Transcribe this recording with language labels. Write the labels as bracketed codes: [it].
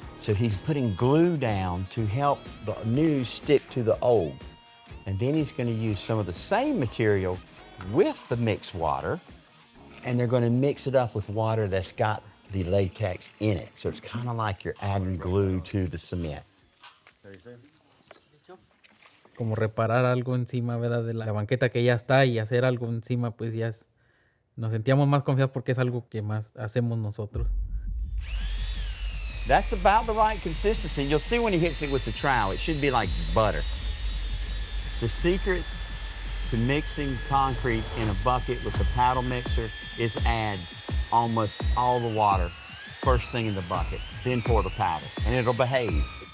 [en] So he's putting glue down to help the new stick to the old. And then he's going to use some of the same material with the mixed water, and they're going to mix it up with water that's got the latex in it. So it's kind of like you're adding glue to the cement. [es] Como reparar algo encima, ¿verdad? De la banqueta que ya está y hacer algo encima, pues ya es, nos sentíamos más confiados porque es algo que más hacemos nosotros. [en] That's about the right consistency. You'll see when he hits it with the trowel, it should be like butter. The secret to mixing concrete in a bucket with the paddle mixer is add almost all the water first thing in the bucket, then pour the powder, and it'll behave.